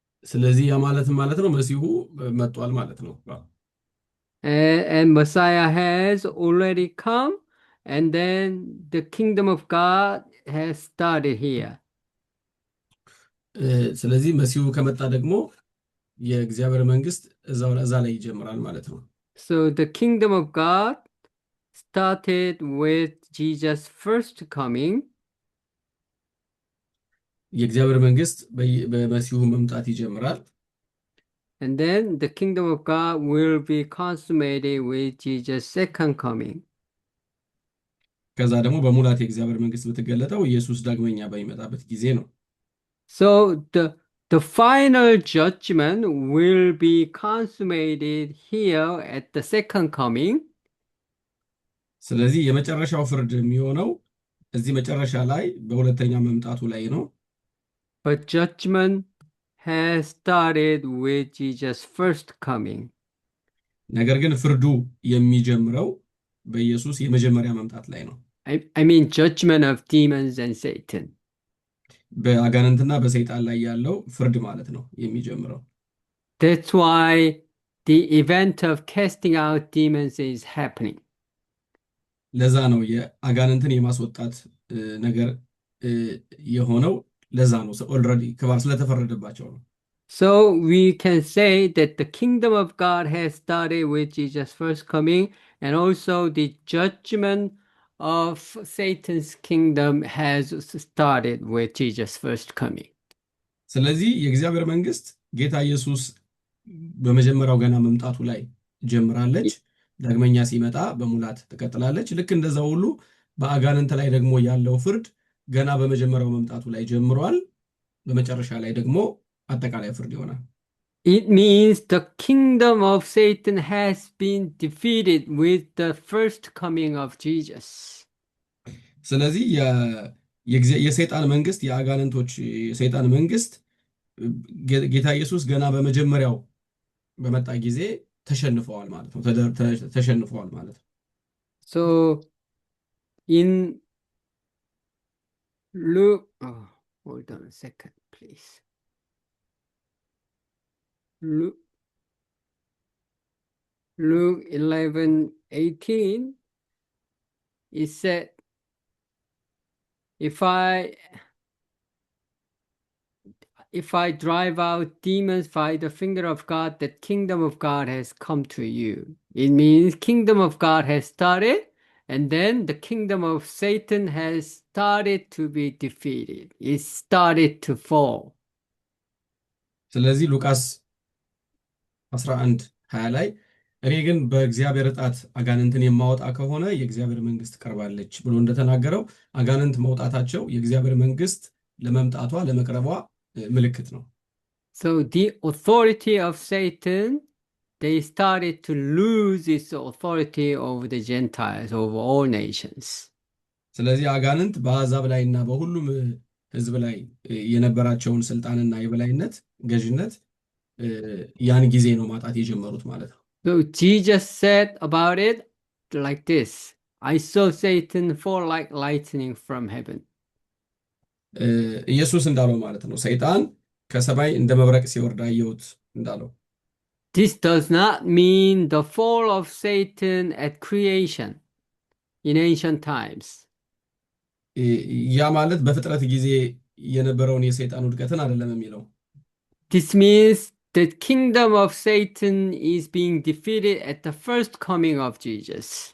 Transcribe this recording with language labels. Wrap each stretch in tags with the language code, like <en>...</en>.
<am>ስለዚህ ያ ማለት ነው መሲሁ መጥቷል ማለት ነው።</am> <en>And Messiah has already come, and then the kingdom of God has started here.</en> <am>ስለዚህ መሲሁ ከመጣ ደግሞ የእግዚአብሔር መንግስት እዛ ላይ ይጀምራል ማለት ነው።</am> <en>So the kingdom of God started with Jesus' first coming,</en> <am>የእግዚአብሔር መንግስት በመሲሁ መምጣት ይጀምራል።</am> <en>and then the kingdom of God will be consummated with Jesus' second coming.</en> <am>ከዛ ደግሞ በሙላት የእግዚአብሔር መንግስት ብትገለጠው ኢየሱስ ዳግመኛ በሚመጣበት ጊዜ ነው።</am> <en>So the final judgment will be consummated here at the second coming.</en> <am>ስለዚህ የመጨረሻው ፍርድ የሚሆነው እዚህ መጨረሻ ላይ በሁለተኛ መምጣቱ ላይ ነው።</am> <en>But judgment has started with Jesus' first coming.</en> <am>ነገር ግን ፍርዱ የሚጀምረው በኢየሱስ የመጀመሪያ መምጣት ላይ ነው።</am> <en>I mean judgment of demons and Satan.</en> <am>በአጋንንትና በሰይጣን ላይ ያለው ፍርድ ማለት ነው የሚጀምረው።</am> <en>That's why the event of casting out demons is happening.</en> <am>ለዛ ነው የአጋንንትን የማስወጣት ነገር የሆነው። ለዛ ነው ኦልሬዲ ክባር ስለተፈረደባቸው ነው።</am> <en>So we can say that the kingdom of God has started with Jesus' first coming, and also the judgment of Satan's kingdom has started with Jesus' first coming.</en> <am>ስለዚህ የእግዚአብሔር መንግስት ጌታ ኢየሱስ በመጀመሪያው ገና መምጣቱ ላይ ጀምራለች። ዳግመኛ ሲመጣ በሙላት ትቀጥላለች። ልክ እንደዛ ሁሉ በአጋንንት ላይ ደግሞ ያለው ፍርድ ገና በመጀመሪያው መምጣቱ ላይ ጀምሯል። በመጨረሻ ላይ ደግሞ አጠቃላይ ፍርድ ይሆናል።</am> <en>It means the kingdom of Satan has been defeated with the first coming of Jesus.</en> <am>ስለዚህ የሰይጣን መንግስት የአጋንንቶች የሰይጣን መንግስት ጌታ ኢየሱስ ገና በመጀመሪያው በመጣ ጊዜ ተሸንፈዋል ማለት ነው። ተሸንፈዋል ማለት ነው።</am> <en>So in Luke, hold on a second, please. Luke 11:18, it said, if I drive out demons by the finger of God, the kingdom of God has come to you. It means kingdom of God has started, and then the kingdom of Satan has started to be defeated. It started to fall.</en> <am>ስለዚህ ሉቃስ 11:20 ላይ እኔ ግን በእግዚአብሔር ጣት አጋንንትን የማወጣ ከሆነ የእግዚአብሔር መንግስት ቀርባለች ብሎ እንደተናገረው አጋንንት መውጣታቸው የእግዚአብሔር መንግስት ለመምጣቷ ለመቅረቧ ምልክት ነው።</am> <en>So the authority of Satan, they started to lose its authority over the Gentiles, over all nations.</en> <am>ስለዚህ አጋንንት በአሕዛብ ላይና በሁሉም ህዝብ ላይ የነበራቸውን ስልጣንና የበላይነት ገዥነት ያን ጊዜ ነው ማጣት የጀመሩት ማለት ነው።</am> <en>So Jesus said about it like this, I saw Satan fall like lightning from heaven.</en> <am>ኢየሱስ እንዳለው ማለት ነው ሰይጣን ከሰማይ እንደ መብረቅ ሲወርድ አየሁት እንዳለው።</am> <en>This does not mean the fall of Satan at creation in ancient times.</en> <am>ያ ማለት በፍጥረት ጊዜ የነበረውን የሰይጣን ውድቀትን አይደለም የሚለው።</am> <en>This means the kingdom of Satan is being defeated at the first coming of Jesus.</en>